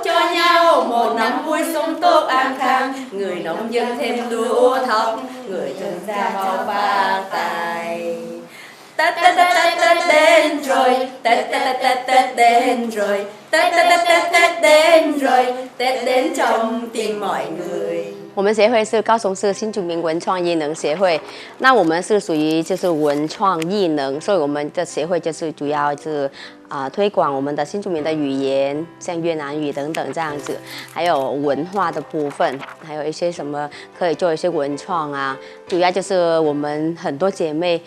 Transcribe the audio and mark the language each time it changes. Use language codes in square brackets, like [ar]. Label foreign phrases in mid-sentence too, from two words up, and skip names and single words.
[vi] xa nhau một năm vui sống tốt an khang, người nông dân thêm lúa thóc, người thường gia mau phát tài. Tết Tết Tết Tết Tết đến rồi, Tết Tết Tết Tết Tết đến rồi, Tết Tết Tết Tết Tết đến rồi, Tết đến trong tim mọi người。 [zh] 我们协会是高雄市新住民文创艺能协会，那我们是属于就是文创艺能，所以我们的协会就是主要是推广我们的新住民的语言，像越南语等等这样子，还有文化的部分，还有一些什么可以做一些文创啊，主要就是我们很多姐妹。